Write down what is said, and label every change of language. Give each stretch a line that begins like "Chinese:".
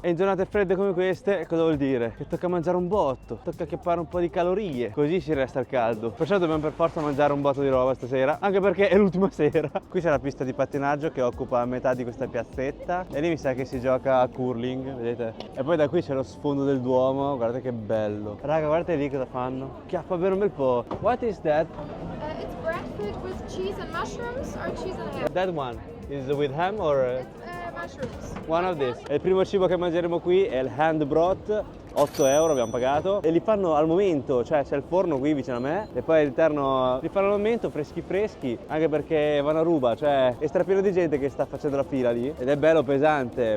Italian: E in giornate fredde come queste cosa vuol dire? Che tocca mangiare un botto, tocca acchiappare un po' di calorie, così si resta al caldo. Perciò dobbiamo per forza mangiare un botto di roba stasera, anche perché è l'ultima sera. Qui c'è la pista di pattinaggio che occupa metà di questa piazzetta e lì mi sa che si gioca a curling, vedete? E poi da qui c'è lo sfondo del Duomo, guardate che bello. Raga, guardate lì cosa fanno. Chiappa bene un bel po'.
English: What is that? It's bread filled with cheese and mushrooms or cheese and ham? That one is with ham or It's mushrooms. one of this?
Italian: E il primo cibo che mangeremo qui è il hand broth, 8 € abbiamo pagato e li fanno al momento, cioè c'è il forno qui vicino a me e poi all'interno li fanno al momento freschi, anche perché vanno a ruba, cioè è strapieno di gente che sta facendo la fila lì ed è bello pesante.